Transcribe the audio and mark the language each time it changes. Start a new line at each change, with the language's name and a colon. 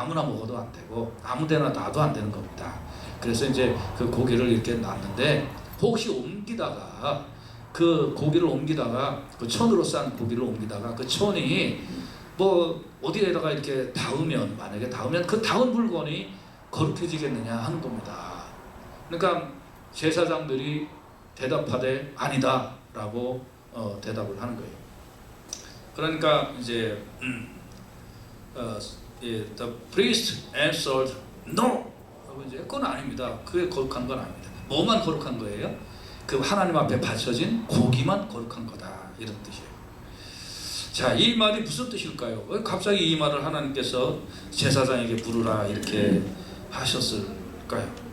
Korean: 아무나 먹어도 안 되고 아무데나 놔도 안 되는 겁니다. 그래서 이제 그 고기를 이렇게 놨는데 혹시 옮기다가 그 고기를 옮기다가 그 천으로 싼 고기를 옮기다가 그 천이 뭐 어디에다가 이렇게 닿으면, 만약에 닿으면 그 닿은 물건이 거룩해지겠느냐 하는 겁니다. 그러니까 제사장들이 대답하되 아니다 라고 대답을 하는 거예요. 그러니까 이제
English: the priest answered no.
Korean: 이제 그건 아닙니다. 그게 거룩한 건 아닙니다. 뭐만 거룩한 거예요? 그 하나님 앞에 바쳐진 고기만 거룩한 거다, 이런 뜻이에요. 자, 이 말이 무슨 뜻일까요? 왜 갑자기 이 말을 하나님께서 제사장에게 물으라 이렇게 하셨을까요?